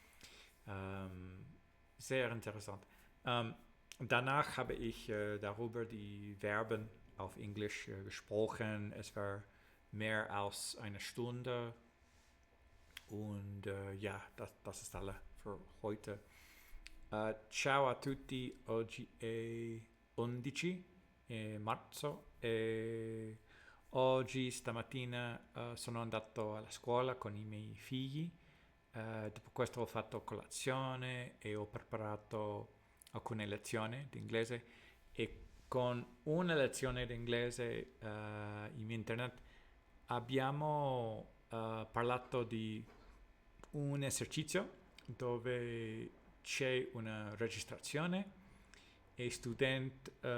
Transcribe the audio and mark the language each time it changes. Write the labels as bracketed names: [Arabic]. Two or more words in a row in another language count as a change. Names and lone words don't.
[German] Sehr interessant. Danach habe ich darüber die Verben auf Englisch gesprochen. Es war mehr als eine Stunde. Und ja, das ist alles für heute. [Italian] Ciao a tutti, oggi è 11 marzo e oggi stamattina sono andato alla scuola con i miei figli. Dopo questo ho fatto colazione e ho preparato alcune lezioni di inglese e con una lezione di inglese in internet abbiamo parlato di un esercizio dove c'è una registrazione e studente